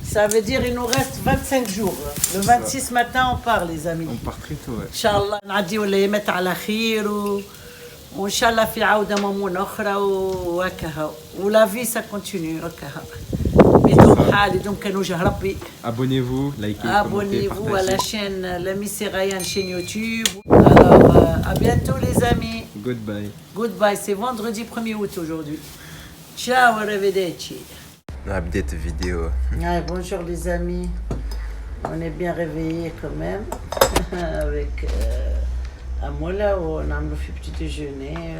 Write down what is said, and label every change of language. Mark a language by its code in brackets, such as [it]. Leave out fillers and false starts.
[fr] Ça veut dire il nous reste 25 jours. Le 26 matin, on part, les amis. On part très tôt, ouais. [ar] Inch'Allah, نعديو الأيامات على خير وإن شاء الله في عودة مضمونة أخرى وهكذا. ولا في [fr] ça continue [ar] هكذا. بيدوم حال يدوم كان وجه ربي. [fr] Abonnez-vous, likez, Abonnez-vous commentez, à la partagez. chaîne L'Ami Serayan, chaîne YouTube. Alors, à bientôt les amis. [en] Goodbye. Goodbye, [fr] c'est vendredi 1er août aujourd'hui. [it] Ciao, arrivederci. [en] Update vidéo. [fr] Ouais, bonjour les amis. On est bien réveillés quand même. Avec Amoula, on a fait petit déjeuner.